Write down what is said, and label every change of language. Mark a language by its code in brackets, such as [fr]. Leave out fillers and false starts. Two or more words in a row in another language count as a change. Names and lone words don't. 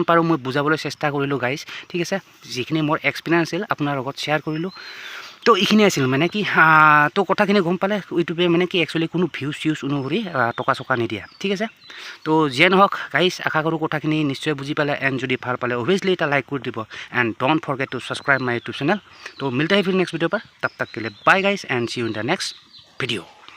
[as] পাৰোঁ মই বুজাবলৈ চেষ্টা কৰিলোঁ গাইজ ঠিক আছে যিখিনি মোৰ এক্সপিৰিয়েঞ্চ আছিল আপোনাৰ লগত শ্বেয়াৰ কৰিলোঁ তো এইখিনি আছিল মানে কি তো কথাখিনি গম পালে ইউটিউবে মানে কি একচুৱেলি কোনো ভিউজ অনুসৰি টকা চকা নিদিয়ে ঠিক আছে তো যিয়ে নহওক গাইজ আশা কৰোঁ কথাখিনি নিশ্চয় বুজি পালে এণ্ড যদি ভাল পালে অভিয়াছলি এটা লাইক কৰি দিব [en] and don't forget to subscribe my YouTube channel [hi] तो मिलते हैं फिर नेक्स्ट वीडियो' पर तब तक के लिए [en] bye guys and see you in the next video